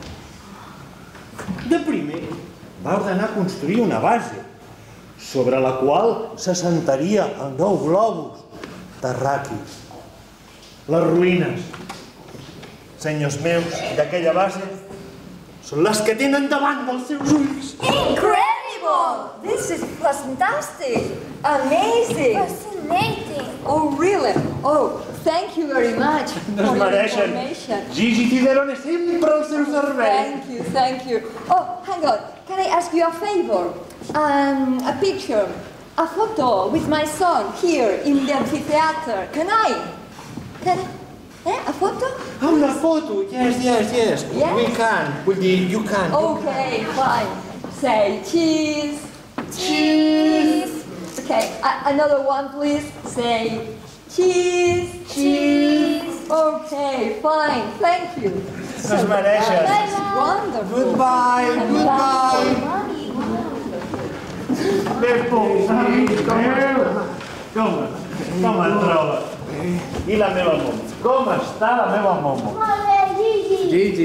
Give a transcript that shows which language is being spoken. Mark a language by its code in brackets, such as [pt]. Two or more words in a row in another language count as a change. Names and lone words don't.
[ca] De primer, va ordenar construir una base, sobre la qual s'assentaria el nou globus terraqui. Les ruïnes, senyors meus, d'aquella base, són les que tenen davant dels seus ulls. [en] Incredible! This is fantastic! Amazing! Fascinating! Oh, really? Oh, thank you very much [ca] No es mereixen. Gigi Tiderone sempre al seu servei. [en] Thank you. Oh, hang on. Can I ask you a favor? A picture, a photo with my son here in the amphitheater. Can I? A photo? [ca] Una foto, [en] yes. We can. [ca] Vull dir, [en] you can. Okay, fine. Say cheese. Cheese. Okay, another one, please. Say cheese. Cheese. Okay, fine. Thank you. [ca] No es mereixen. [en] Wonderful. Goodbye. [ca] Beppo, com et troba? I la meva Momo? Com està la meva Momo? Molt bé, Gigi!